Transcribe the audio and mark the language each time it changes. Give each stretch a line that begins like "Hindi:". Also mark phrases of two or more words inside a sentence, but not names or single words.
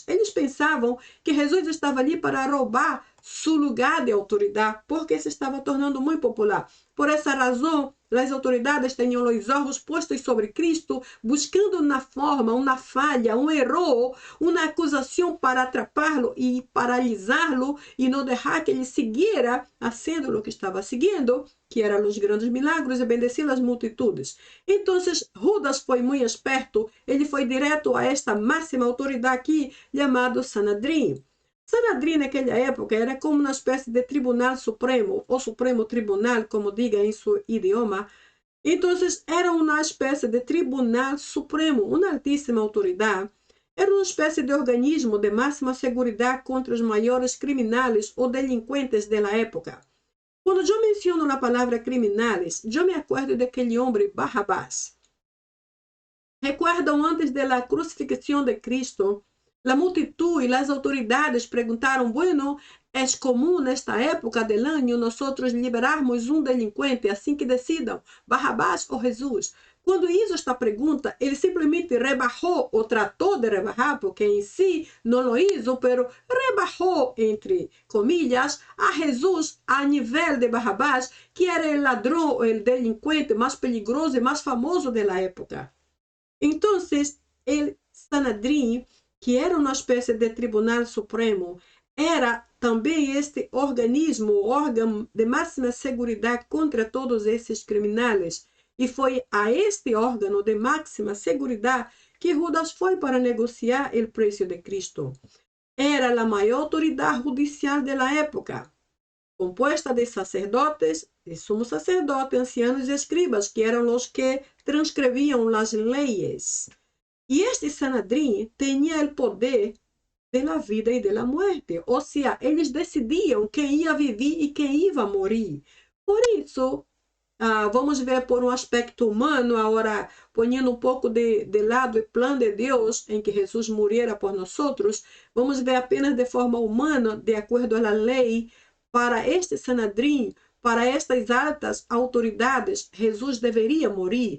Portuguese: Eles pensavam que Jesus estava ali para roubar seu lugar de autoridade, porque se estava tornando muito popular. Por essa razão, as autoridades tinham os olhos postos sobre Cristo, buscando uma forma, uma falha, um erro, uma acusação para atrapalhá-lo e paralisá-lo e não deixar que ele seguira fazendo o que estava seguindo, que eram os grandes milagres e bendecir as multitudes. Então, Judas foi muito esperto, ele foi direto a esta máxima autoridade aqui, chamado Sanedrim. Sanedrim naquela época era como uma espécie de tribunal supremo, ou supremo tribunal, como diga em seu idioma. Então, era uma espécie de tribunal supremo, uma altíssima autoridade. Era uma espécie de organismo de máxima segurança contra os maiores criminais ou delinquentes da época. Quando eu menciono a palavra criminais, eu me acordo daquele homem Barrabás.
Spanish: Recuerdan antes de la crucifixión de Cristo, la multitud y las autoridades preguntaron, bueno, ¿es común en esta época del año nosotros liberarmos un delincuente
Portuguese: assim que decidam,
Spanish: Barrabás ou Jesus?
Portuguese: Quando hizo esta pergunta, ele simplesmente rebajou ou tratou de rebajar, porque em si
Spanish: não lo hizo, pero
Portuguese: rebajou,
Spanish: entre comillas,
Portuguese: a Jesus a nível de Barrabás, que era o ladrão, o delinquente mais perigoso e mais famoso da época.
Spanish: Entonces, el
Portuguese: Sanedrim, que era uma espécie de tribunal supremo, era também este organismo, órgão de máxima segurança contra todos esses criminais. E foi a este órgão de máxima segurança que Judas foi para negociar o preço de Cristo. Era a maior autoridade judicial da época, compuesta de sacerdotes, de sumos sacerdotes, ancianos e escribas, que eram os que transcreviam as leis. E este Sanedrim tinha o poder da vida e da morte. Ou seja, eles decidiam quem ia viver e quem ia morrer. Por isso, vamos ver por um aspecto humano, agora, ponendo um pouco de lado o plano de Deus, em que Jesus morrera por nós, vamos ver apenas de forma humana, de acordo à lei, para este Sanedrim, para estas altas autoridades, Jesus deveria morrer.